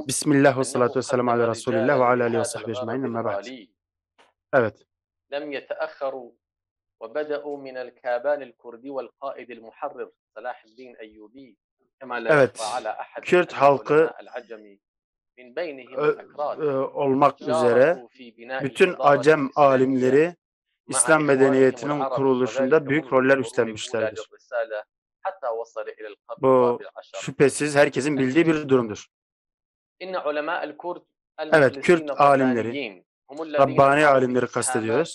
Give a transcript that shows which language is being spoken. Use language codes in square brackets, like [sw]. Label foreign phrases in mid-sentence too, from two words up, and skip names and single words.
[ar] بسم الله والصلاة والسلام على رسول الله وعلى آله وصحبه أجمعين. أما بعد. Evet. لم يتأخروا وبدأوا من الكابان الكردي والقائد المحرر صلاح الدين أيوبي كما لا يخفى على أحد [tr] Kürt halkı [ar] العجمي من بينهم الأكراد [tr] olmak üzere bütün Acem alimleri İslam medeniyetinin kuruluşunda büyük roller üstlenmişlerdir. Bu şüphesiz herkesin bildiği bir durumdur. Evet, Kürt alimleri, Rabbani alimleri kastediyoruz.